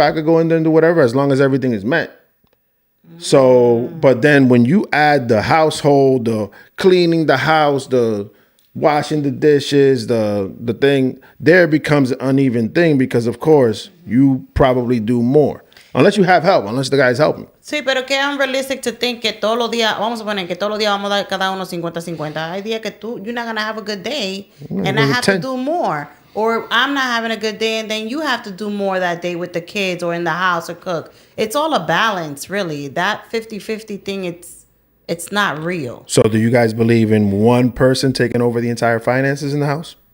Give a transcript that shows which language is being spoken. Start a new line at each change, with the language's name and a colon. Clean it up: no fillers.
English: I could go in there and do whatever as long as everything is met. So, but then when you add the household, the cleaning the house, the washing the dishes, the thing, there becomes an uneven thing because, of course, you probably do more. Unless you have help, unless the guy's helping.
Spanish: Sí, pero que
English: unrealistic to think
Spanish: que todos los días, vamos a poner que todos los días vamos a dar cada uno 50-50. Hay días que
English: you're not going to have a good day, and I have to do more. Or I'm not having a good day, and then you have to do more that day with the kids or in the house or cook. It's all a balance, really. That 50-50 thing, it's not real. So do you guys believe in one person taking over the entire finances in the house?